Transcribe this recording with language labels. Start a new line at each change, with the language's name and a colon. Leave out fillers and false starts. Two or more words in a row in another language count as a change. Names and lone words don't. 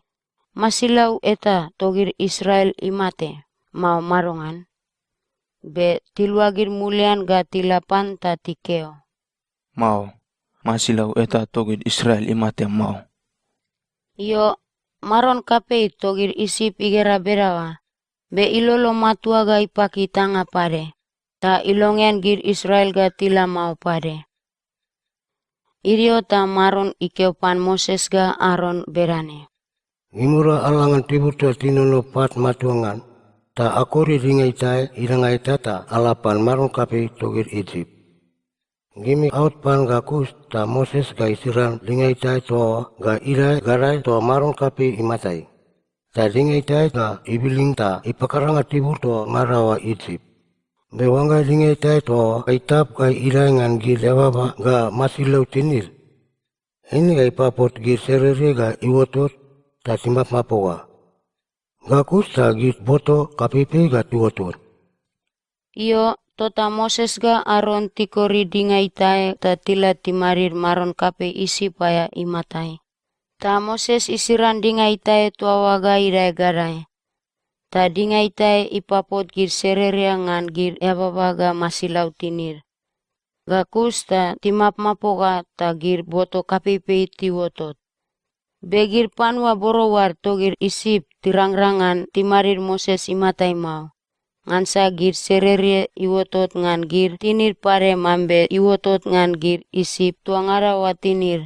Bariai: Masilau eta togir Israel imate mau marongan. Be tiluagir mulian ga tilapan ta tikeo. Mau. Masilau eta togir Israel imate mau. Iyo maron kape togir isip igera berawa. Be ilolo matua ga ipaki tanga pare. Ta ilongen gir Israel ga tila mau pare. Irio ta maron ikeopan Moses ga Aaron berane. Imura alangan tibur tua tinono pat matuangan. Ta akori ringai tae irangai tata alapan maron kapi togir Egypt. Gimi out pan ga kus ta Moses ga isiran ringai tae toa ga irai garai toa maron kapi imatai. Ta ringai tae ga ibiling ta ipakaranga tibur toa ngarawa Egypt. Bewanga ringai tae toa kaitap ga irai ngan gir lewaba ga masilau tinir. Ini ga ipapot gir serere ga iwotot ta timbap mapoga. Ga kus ta gir boto kapipi ga tiwotot. Iyo tota Moses ga Aaron tikori dingai tae ta tila timarir maron kape isi paya imatai. Ta Moses isiran dingai tae tuawa ga irai garai. Ta dingai tae ipapot gir sererea ngan gir yababa ga masilau tinir. Ga kus ta timap mapoga ta gir boto kapipi tiwotot. Begir panwa borowar togir isip tirangrangan timarir Moses imatai mau. Ngansa gir serere iwotot ngan gir tinir pare mambe iwotot ngan gir isip tuangarawa tinir.